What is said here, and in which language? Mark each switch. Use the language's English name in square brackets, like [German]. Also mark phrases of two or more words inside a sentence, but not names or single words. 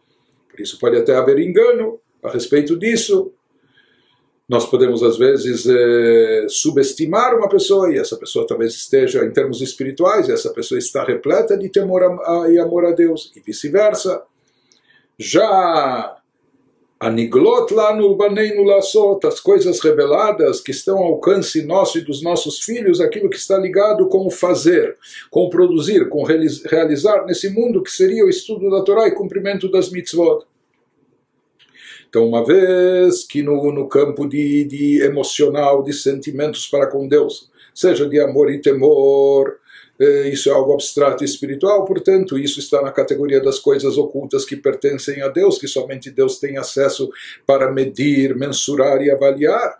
[Portuguese] Por isso pode até haver engano a respeito disso. Nós podemos, às vezes, subestimar uma pessoa, e essa pessoa talvez esteja, em termos espirituais, e essa pessoa está repleta de temor e amor a Deus, e vice-versa. [Hebrew] Já הנגלות לנו בנינו לעשות, [Portuguese] as coisas reveladas que estão ao alcance nosso e dos nossos filhos, aquilo que está ligado com o fazer, com o produzir, com o realizar nesse mundo, que seria o estudo da Torá e cumprimento das mitzvot. Então, uma vez que no campo de emocional, de sentimentos para com Deus, seja de amor e temor, isso é algo abstrato e espiritual, portanto, isso está na categoria das coisas ocultas que pertencem a Deus, que somente Deus tem acesso para medir, mensurar e avaliar.